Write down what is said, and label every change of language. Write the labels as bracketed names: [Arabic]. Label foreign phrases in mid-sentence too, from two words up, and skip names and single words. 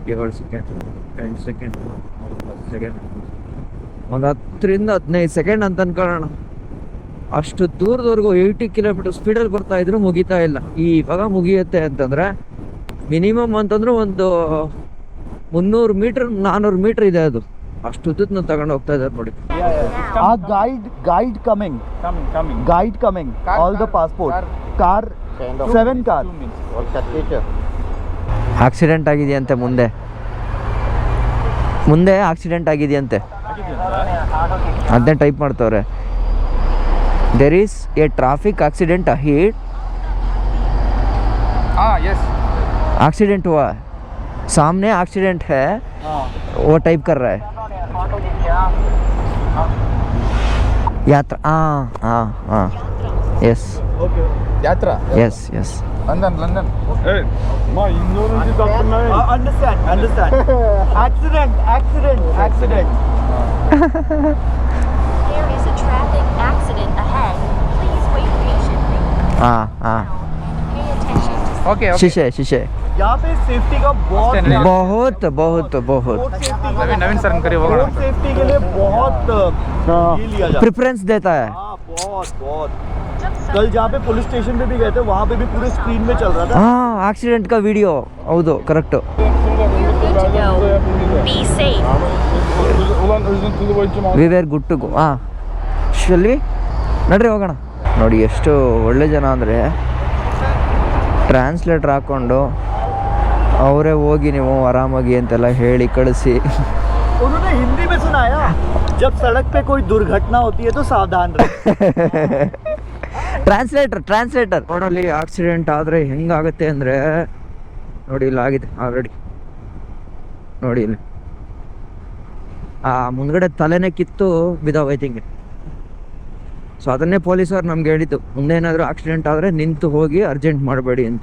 [Kannada] 7 ಸೆಕೆಂಡ್ 8 ಸೆಕೆಂಡ್ 10 ಸೆಕೆಂಡ್, ಒಂದು 10-15 ಸೆಕೆಂಡ್ ಅಂತ ಅನ್ಕೊಳ್ಳೋಣ. ಅಷ್ಟು ದೂರದವರೆಗೂ 80 ಕಿಲೋಮೀಟರ್ ಸ್ಪೀಡಲ್ಲಿ ಬರ್ತಾ ಇದ್ರು ಮುಗಿತಾ ಇಲ್ಲ. ಇವಾಗ ಮುಗಿಯುತ್ತೆ ಅಂತಂದ್ರೆ ಮಿನಿಮಮ್ ಅಂತಂದ್ರೆ ಒಂದು 300 ಮೀಟರ್ 400 ಮೀಟರ್ ಇದೆ. ಅದು ಅಷ್ಟು ಉದ್ದಕ್ಕೆ ತಗೊಂಡು ಹೋಗ್ತಾ ಇದ್ದಾರೆ ನೋಡಿ. [English] Guide coming. Guide coming. All the passport. Car 7 car. [Kannada] ಆಕ್ಸಿಡೆಂಟ್ ಆಗಿದೆಯಂತೆ, ಮುಂದೆ ಆಕ್ಸಿಡೆಂಟ್ ಆಗಿದೆಯಂತೆ. ಅದನ್ನೇ ಟೈಪ್ ಮಾಡ್ತವ್ರೆ. [English] there is a traffic accident ahead. Yes. [Hindi] एक्सीडेंट हुआ, सामने एक्सीडेंट है, वो टाइप कर रहा है. यात्रा, हाँ, यस. [English] Okay. Yatra. Yes. London. Hey, my Indonesian doctor. Understand. Accident. There is a traffic accident ahead. Please wait patiently. [Hindi] हाँ. [English] Pay attention to Okay. [Hindi] शीशे यहाँ पे सेफ्टी का बहुत नवीन सर करिए रोड सेफ्टी के लिए बहुत ये लिया जाता है, प्रेफरेंस देता है. हाँ बहुत. कल जहाँ पे पुलिस स्टेशन पे भी गए थे वहाँ पे भी पूरे स्क्रीन में चल रहा था. हाँ, एक्सीडेंट का वीडियो. [Kannada] ಹೌದು, ಕರೆಕ್ಟ್. [English] You're good to go. Be safe. we were good to go. [Kannada] ಶಲ್ಲಿ ನಡ್ರಿ ಹೋಗೋಣ. ನೋಡಿ ಎಷ್ಟು ಒಳ್ಳೆ ಜನ ಅಂದರೆ ಟ್ರಾನ್ಸ್ಲೇಟರ್ ಹಾಕ್ಕೊಂಡು ಅವರೇ ಹೋಗಿ ನೀವು ಆರಾಮಾಗಿ ಅಂತೆಲ್ಲ ಹೇಳಿ ಕಳಿಸಿ. [Hindi] उन्होंने हिंदी में सुनाया, जब सड़क पे कोई दुर्घटना होती है तो सावधान रहे. [Kannada] ಟ್ರಾನ್ಸ್ಲೇಟರ್ ರೋಡಲ್ಲಿ ಆಕ್ಸಿಡೆಂಟ್ ಆದರೆ ಹೆಂಗಾಗುತ್ತೆ ಅಂದರೆ ನೋಡಿ, ಇಲ್ಲಿ ಆಗಿದೆ ಆಲ್ರೆಡಿ. ನೋಡಿ ಇಲ್ಲಿ ಮುಂದ್ಗಡೆ ತಲೆನೇ ಕಿತ್ತು ಬಿದ್ದಾವೈತಿ ಹಿಂಗೆ. ಸೊ ಅದನ್ನೇ ಪೊಲೀಸರು ನಮ್ಗೆ ಹೇಳಿದ್ದು, ಮುಂದೆ ಏನಾದರೂ ಆಕ್ಸಿಡೆಂಟ್ ಆದರೆ ನಿಂತು ಹೋಗಿ ಅರ್ಜೆಂಟ್ ಮಾಡಬೇಡಿ ಅಂತ.